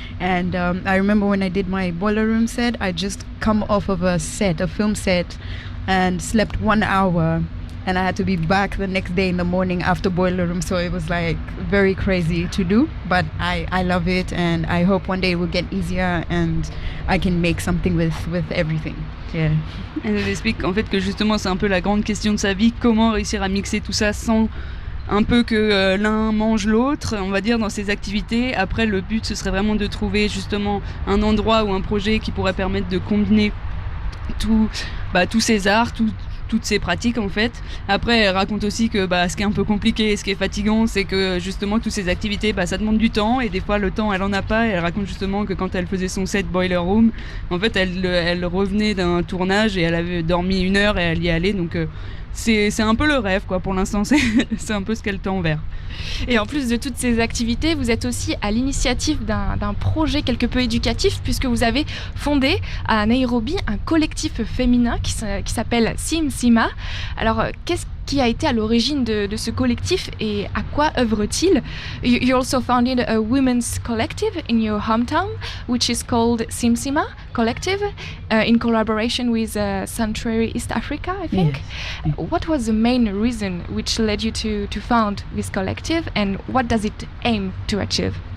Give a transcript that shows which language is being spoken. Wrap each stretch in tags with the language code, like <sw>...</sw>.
<en>And I remember when I did my Boiler Room set, I just come off of a film set, and slept 1 hour. And I had to be back the next day in the morning after Boiler Room. So it was like very crazy to do, but I love it. And I hope one day it will get easier and I can make something with everything. Yeah.</en> <fr>Elle nous explique en fait que justement c'est un peu la grande question de sa vie, comment réussir à mixer tout ça sans un peu que l'un mange l'autre, on va dire, dans ses activités. Après, le but, ce serait vraiment de trouver justement un endroit ou un projet qui pourrait permettre de combiner tous ces arts, toutes ces pratiques en fait. Après, elle raconte aussi que ce qui est un peu compliqué et ce qui est fatigant, c'est que justement toutes ces activités, ça demande du temps et des fois le temps elle en a pas. Et elle raconte justement que quand elle faisait son set Boiler Room, en fait elle revenait d'un tournage et elle avait dormi 1 heure et elle y allait, donc c'est un peu le rêve quoi. Pour l'instant c'est un peu ce qu'elle tend vers. Et en plus de toutes ces activités, vous êtes aussi à l'initiative d'un projet quelque peu éducatif puisque vous avez fondé à Nairobi un collectif féminin qui s'appelle Simsima. Alors qu'est-ce qui a été à l'origine de ce collectif et à quoi œuvre-t-il?</fr> <en>You also founded a women's collective in your hometown which is called Simsima Collective in collaboration with Sanctuary East Africa, I think. Yes. What was the main reason which led you to found this collective and what does it aim to achieve?</en>